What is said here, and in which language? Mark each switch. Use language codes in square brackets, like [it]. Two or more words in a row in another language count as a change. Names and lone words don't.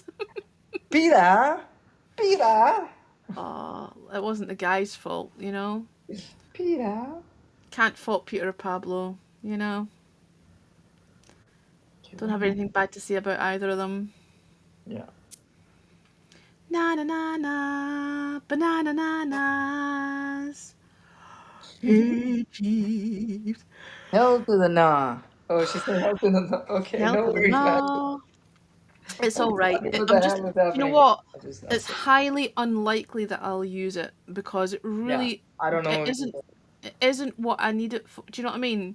[en] Peter? Peter? Oh, it wasn't the guy's fault, you know? Peter? Can't fault Peter or Pablo, you know? Don't have anything bad to say about either of them. Yeah. Na na na na, banana nanas. Hey, Jeeves. Hell to the nah. Oh, she said hell to the nah. Okay, Hell no to the worries, Badges. no. It's all right. What the I'm hell just, is you know happening? what? That's It's highly unlikely that I'll use it because it really, I don't know. it isn't what I need it for. Do you know what I mean?